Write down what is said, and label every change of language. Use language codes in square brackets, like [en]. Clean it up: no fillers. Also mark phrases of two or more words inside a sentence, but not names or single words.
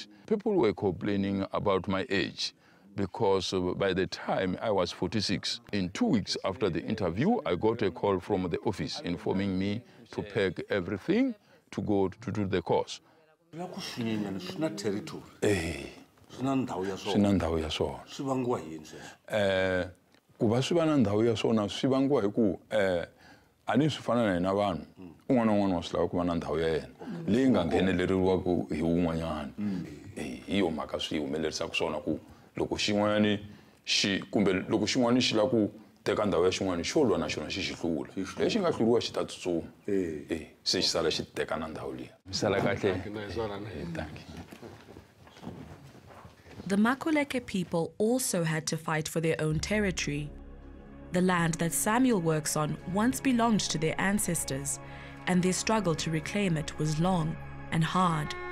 [en] People were complaining about my age because by the time I was 46, in 2 weeks after the interview, I got a call from the office informing me to pack everything to go to do the course. [ts] Kuba swi va na ndhawu ya swona swi vangiwa hi ku a ni swi fana na hina vanhu un'wana na un'wana wa swi lava ku va na ndhawu ya yena leyi nga ngheneleriwaka hi wun'wanyana hi yo mhaka swi humelerisaka swona ku loko xin'wanyani loko xin'wana xi lava ku teka ndhawu ya xin'wana xo lwa na xona xi hlula lexi nga hluriwa xi ta tsutsuma se xi sala xi teka na ndhawu liya sala kahle [en] thank you. The Makuleke people also had to fight for their own territory. The land that Samuel works on once belonged to their ancestors, and their struggle to reclaim it was long and hard.